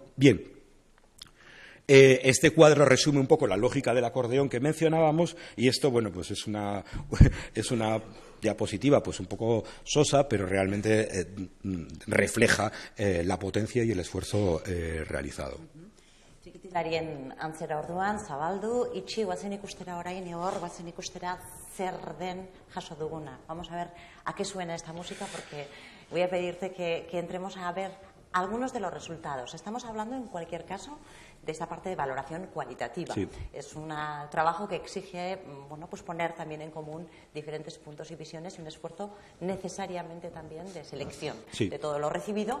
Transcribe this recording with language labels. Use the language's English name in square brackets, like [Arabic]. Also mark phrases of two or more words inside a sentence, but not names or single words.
[Spanish] Bien. Este cuadro resume un poco la lógica del acordeón que mencionábamos, y esto, bueno, pues es una diapositiva pues un poco sosa, pero realmente refleja la potencia y el esfuerzo realizado. [Basque] Txikitilarien antzera orduan, zabaldu, itxi guazen ikustera orain, hor guazen ikustera zer den jaso duguna. [Spanish] Vamos a ver a qué suena esta música, porque voy a pedirte que entremos a ver algunos de los resultados. Estamos hablando, en cualquier caso, de esta parte de valoración cualitativa. Sí. Es un trabajo que exige, bueno, pues poner también en común diferentes puntos y visiones, y un esfuerzo necesariamente también de selección de todo lo recibido.